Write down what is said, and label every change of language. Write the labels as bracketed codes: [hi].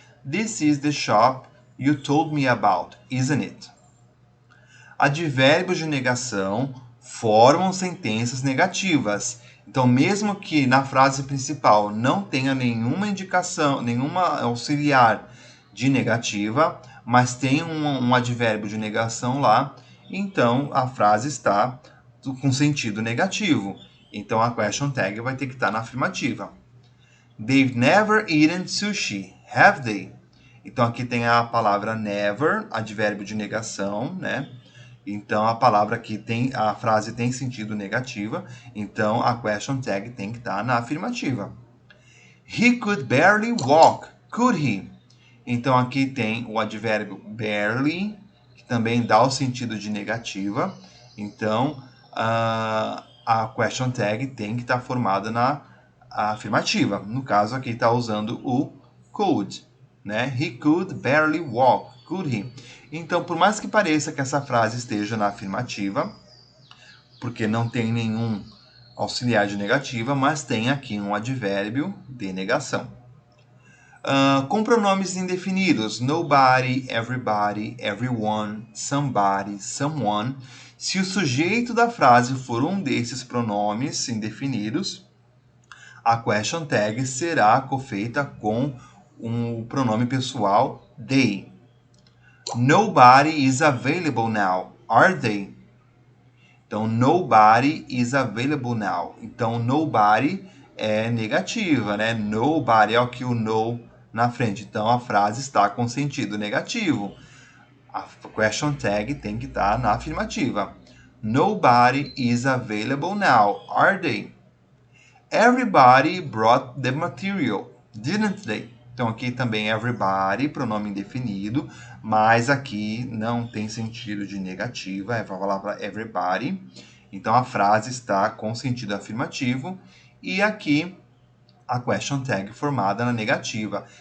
[en] This is the shop you told me about, isn't it? [pt] Advérbios de negação formam sentenças negativas. Então, mesmo que na frase principal não tenha nenhuma indicação, nenhuma auxiliar de negativa, mas tem um advérbio de negação lá, então a frase está com sentido negativo. Então, a question tag vai ter que estar na afirmativa. [en] They've never eaten sushi, have they? [pt] Então, aqui tem a palavra never, advérbio de negação, né? Então, a frase tem sentido negativa, então a question tag tem que estar na afirmativa. [en] He could barely walk, could he? [pt] Então, aqui tem o advérbio barely, que também dá o sentido de negativa. Então, a question tag tem que estar formada na afirmativa. No caso, aqui está usando o could, né? [en] He could barely walk, could he? [pt] Então, por mais que pareça que essa frase esteja na afirmativa, porque não tem nenhum auxiliar de negativa, mas tem aqui um advérbio de negação. Com pronomes indefinidos, nobody, everybody, everyone, somebody, someone. Se o sujeito da frase for um desses pronomes indefinidos, a question tag será feita com um pronome pessoal they. [en] Nobody is available now, are they? [pt] Então, [en] nobody is available now. [pt] Então, nobody é negativa, né? Nobody é o que o no na frente. Então, a frase está com sentido negativo. A question tag tem que estar na afirmativa. [en] Nobody is available now, are they? Everybody brought the material, didn't they? [pt] Então, aqui também everybody, pronome indefinido, mas aqui não tem sentido de negativa, é para falar para everybody. Então, a frase está com sentido afirmativo. E aqui, a question tag formada na negativa.